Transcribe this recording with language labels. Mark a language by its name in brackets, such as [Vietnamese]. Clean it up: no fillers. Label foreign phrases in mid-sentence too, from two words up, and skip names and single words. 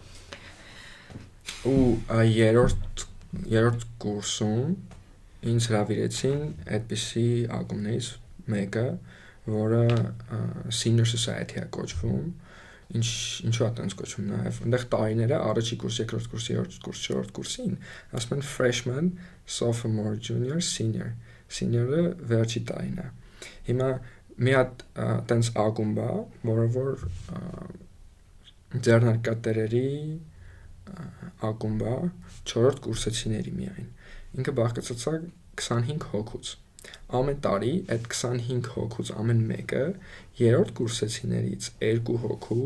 [Armenian] Ու երրորդ կուրսում ինձ հրավիրեցին այդպիսի ակումբներից մեկը, որը Senior Society է կոչվում, ինչու է տենց կոչվում նաև, այնտեղ տարիները առաջի կուրս, երկրորդ կուրս, երրորդ կուրս, չորրորդ կուրսին, ասում [English] են freshman, sophomore, junior, senior, [Armenian] senior-ը վերջի տարին է։ Հիմա մի հատ տենց ակումբ է, որը որ ձեռնարկատերերի ակումբ է, չորրորդ կուրսեցիների միայն։ Ինքը բաղկացած է 25 հոգուց։ Ամեն տարի այդ 25 հոգուց ամեն մեկը երրորդ կուրսեցիներից 2 հոգու